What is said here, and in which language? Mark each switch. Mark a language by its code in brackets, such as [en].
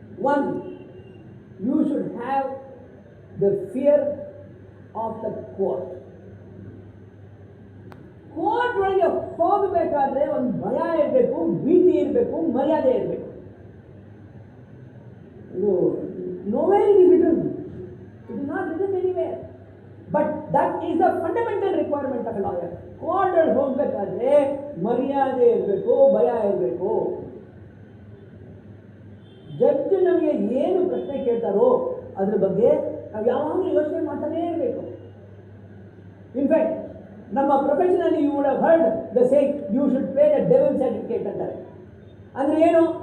[en] 1, you should have the fear of the court. [kn] Court ಒಳಗೆ ಹೋಗಬೇಕಾದ್ರೆ ಒಂದು ಭಯ ಇರಬೇಕು, ಭೀತಿ ಇರಬೇಕು, ಮರ್ಯಾದೆ ಇರಬೇಕು. [en] ಇದು nowhere it is written. It is not written anywhere. But that is the fundamental requirement of a lawyer. [kn] ಕೋರ್ಟಲ್ಲಿ ಹೋಗಬೇಕಾದ್ರೆ ಮರ್ಯಾದೆ ಇರಬೇಕು, ಭಯ ಇರಬೇಕು. ಜಡ್ಜ್ ನಮಗೆ ಏನು ಪ್ರಶ್ನೆ ಕೇಳ್ತಾರೋ ಅದ್ರ ಬಗ್ಗೆ ನಾವು ಯಾವಾಗಲೂ ಯೋಚನೆ ಮಾಡ್ತಾನೇ ಇರಬೇಕು. [en] in fact [kn] ನಮ್ಮ ಪ್ರೊಫೆಷನಲ್ಲಿ [en] you would have heard the saying you should pay the devil's advocate [kn] ಅಂತಾರೆ. ಅಂದರೆ ಏನು?